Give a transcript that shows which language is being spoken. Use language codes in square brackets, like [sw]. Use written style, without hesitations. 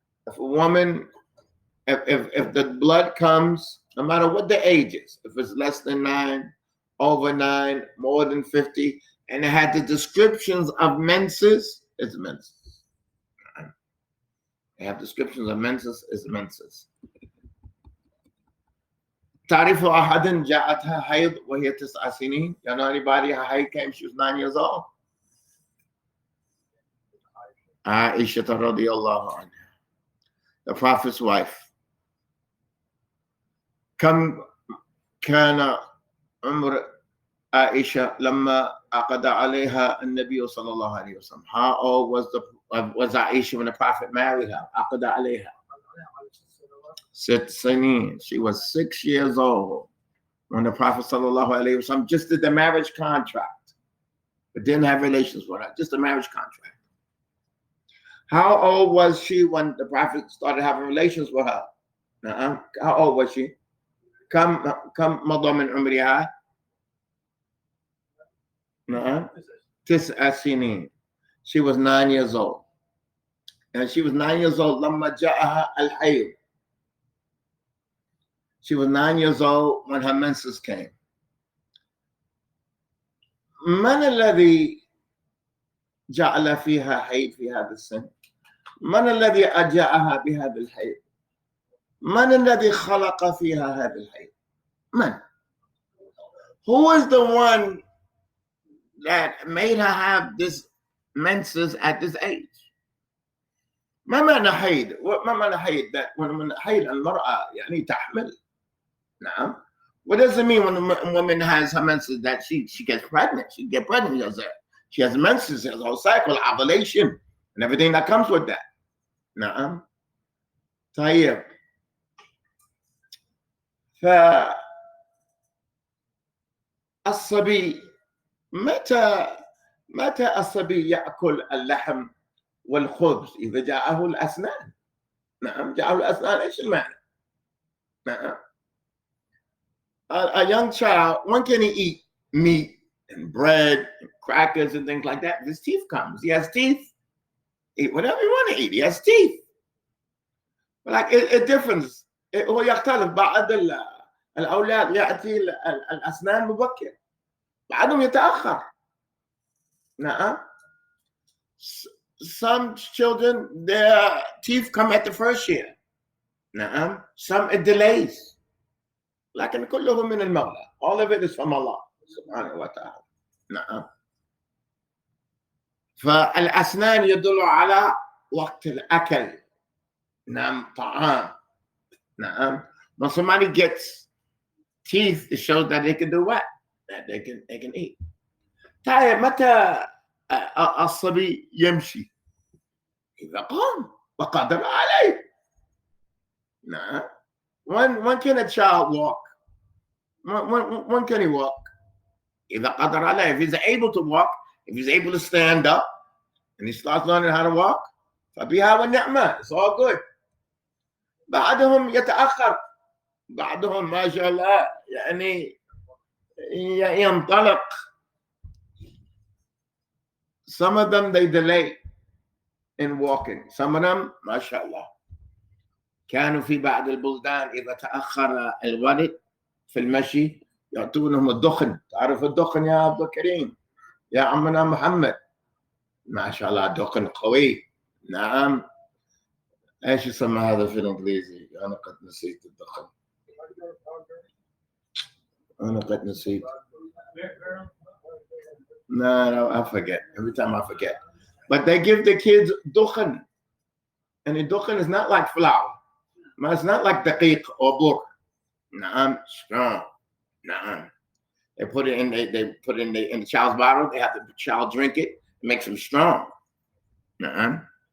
[en] If a woman, if the blood comes, no matter what the age is, if it's less than 9, over 9, more than 50, and it had the descriptions of menses, it's menses. They have descriptions of menses, it's menses. [ar] تعرف أحد جاءتها حيض وهي 9 سنين? [en] You know anybody her haid came, she was 9 years old? [ar] عائشة رضي الله عنها, [en] the Prophet's wife. [ar] كم كان عمر عائشة لما عقد عليها النبي صلى الله عليه وسلم? [en] How old was Aisha when the Prophet married her? [ar] عقد عليها 6 سنين. [en] She was 6 years old when the Prophet sallallahu alaihi wasallam just did the marriage contract, but didn't have relations with her, just a marriage contract. How old was she when the Prophet started having relations with her? How old was she? [ar] كم مضى من عمرها؟ 9 سنين. [en] She was 9 years old. And she was 9 years old [ar] لما جاءها الحيض. [en] She was 9 years old when her menses came. [ar] من الذي جعل فيها حيض في هذا السن؟ من الذي أجاءها بهذا الحيض؟ من الذي خلق فيها هذا الحيض؟ من؟ [en] Who is the one that made her have this menses at this age? [ar] ما معنى حيض؟ ما معنى حيض؟ [en] That when [ar] حيض المرأة يعني تحمل. نعم. [en] What does it mean when a woman has her menses that she gets pregnant? She gets pregnant because she has menses, she has a whole cycle, ovulation, and everything that comes with that. [ar] نعم. طيب. فالصبي متى الصبي يأكل اللحم والخبز؟ إذا جاءه الأسنان. نعم. جاءه الأسنان إيش المعنى؟ نعم. [en] A young child, when can he eat meat and bread and crackers and things like that? His teeth comes. He has teeth. Eat whatever you want to eat. He has teeth. But like it differs. [ar] هو يختلف. بعض الأولاد يأتي الأسنان مبكر. بعضهم يتأخر. نعم. [en] Some children, their teeth come at the first year. [ar] نعم. [en] Some it delays. [ar] لكن كلهم من المولى. [en] All of it is from Allah [ar] سبحانه وتعالى. نعم. فالأسنان يدل على وقت الأكل. نعم. طعام. نعم. [en] When somebody gets teeth, it shows that they can do what? That they can eat. [ar] طيب متى الصبي يمشي؟ إذا قام وقدر عليه. [en] نعم. When can a child walk? When can he walk? [ar] إذا قدر عليه. [en] If he's able to walk, if he's able to stand up, and he starts learning how to walk, [ar] فبها ونعمة. [en] It's all good. [ar] بعضهم يتأخر. بعضهم ما شاء الله يعني ينطلق. [en] Some of them they delay in walking. Some of them, mashallah. [ar] كانوا في بعض البلدان إذا تأخر الولد في المشي يعطونهم الدخن. تعرف الدخن يا عبد الكريم، يا عمنا محمد؟ ما شاء الله دخن قوي. نعم. ايش يسمى هذا في الانجليزي؟ انا قد نسيت الدخن، انا قد نسيت. [en] No, I forget. Every time I forget. But they give the kids dukhan. And the dukhan is not like flour. It's not like daqiq or bur. Naam, strong. Naam. They put it in. They put it in the child's bottle. They have the child drink it. It makes them strong. Naam.